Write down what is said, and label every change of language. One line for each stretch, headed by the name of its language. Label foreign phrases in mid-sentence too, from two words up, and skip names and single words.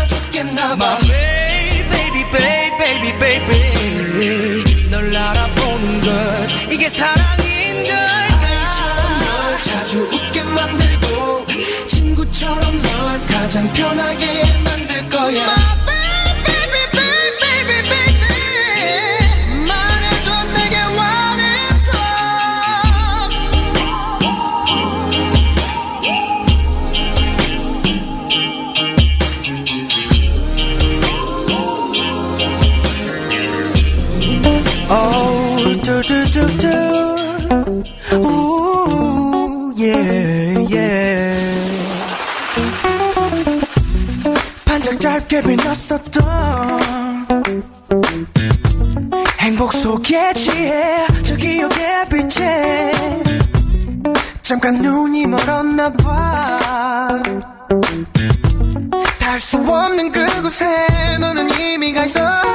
Korean: 죽겠나봐
English: Baby baby baby baby
Korean: 널 알아보는 것 이게 사랑인 걸까 아이처럼 널 자주 웃게 만들고 친구처럼 널 가장 편하게 만들 거야
English: My baby baby baby baby
Korean: 말해줘 내게 원했어
English: Oh, do. Ooh, yeah.
Korean: 반짝 짧게 빛났었던 행복 속에 취해 저 기억의 빛에 잠깐 눈이 멀었나 봐 닿을 수 없는 그곳에 너는 이미 가 있어